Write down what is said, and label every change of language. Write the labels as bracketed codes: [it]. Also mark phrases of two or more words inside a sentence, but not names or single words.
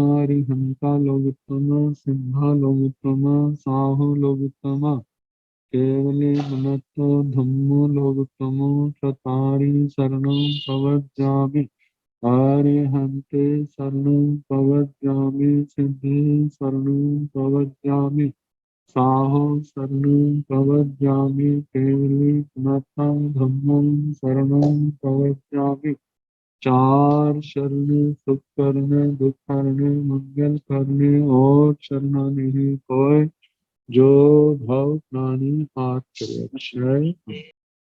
[pra] अरिहंता लोकोत्तम सिद्धा लोकोत्तम साहु लोकोत्तम केवली पुनतो धम्मो लोकोत्तम चतारि शरणं प्रवज्जामि अरिहन्ते शरणं प्रवज्जामि सिद्धि शरणं प्रवज्जामि साहो शरणं प्रवज्जामि केवली पुनः धम्मं शरणं प्रवज्जामि। [hi] चार शरण सुख करने दुख करने मंगल करने और शरणा नहीं कोई जो भव प्राणी हाथ करे। अक्षय